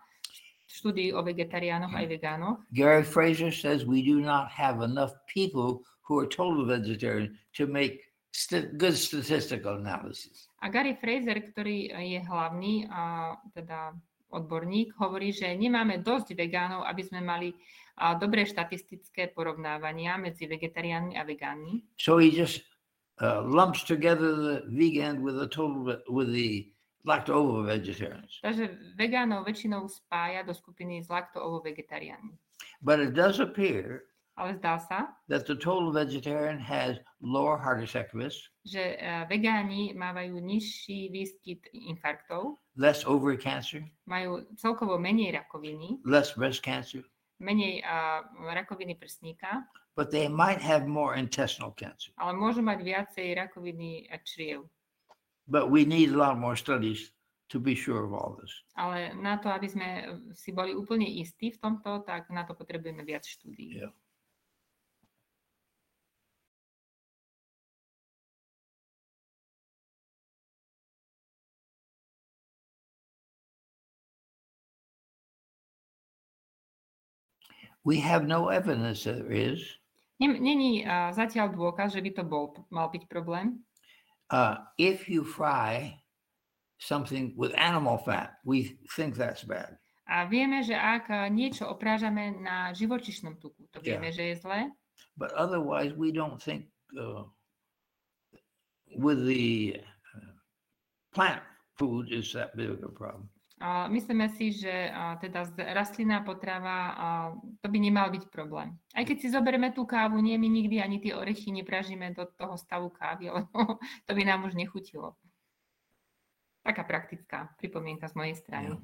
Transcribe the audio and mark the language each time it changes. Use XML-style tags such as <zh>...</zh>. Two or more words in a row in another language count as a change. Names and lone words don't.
<sk>Štúdií o vegetariánoch aj vegánoch.</sk> <en>Gary Fraser says we do not have enough people who are total vegetarian to make good statistical analysis.</en> <sk>A Gary Fraser, ktorý je hlavný teda odborník, hovorí, že nemáme dosť vegánov, aby sme mali dobré štatistické porovnávania medzi vegetariánmi a vegánmi.</sk> <en>So he just lumps together the vegan with the lacto-ovo vegetarians.</en> <sk>Takže vegánov väčšinou spája do skupiny s lacto-ovo vegetariánmi.</sk> <en>But it does appear</en> <sk>ale zdá sa,</sk> <en>that the total vegetarian has lower heart attack risk,</en> <sk>že vegáni mávajú nižší výskyt infarktov,</sk> <en>less ovary cancer,</en> <sk>majú celkovo menej rakoviny,</sk> <en>less breast cancer,</en> <sk>menej rakoviny prsníka,</sk> <en>but they might have more intestinal cancer.</en> <sk>Ale môžu mať viacej rakoviny čriev.</sk> <en>But we need a lot more studies to be sure of all this.</en> <sk>Ale na to, aby sme si boli úplne istí v tomto, tak na to potrebujeme viac štúdií.</sk> <en>Yeah. We have no evidence that there is.</en> <sk>Není zatiaľ dôkaz, že by to mal byť problém.</sk> <en>If you fry something with animal fat, we think that's bad.</en> <sk>A vieme, že ak niečo oprážame na živočíšnom tuku, to vieme, že je zlé.</sk> <en>But otherwise, we don't think with the plant food is that big of a problem.</en> <sk>Myslíme si, že teda rastlinná potrava, to by nemal byť problém. Aj keď si zoberieme tú kávu, nie, my nikdy ani tie orechy nepražíme do toho stavu kávy, lebo to by nám už nechutilo. Taká praktická pripomienka z mojej strany.</sk>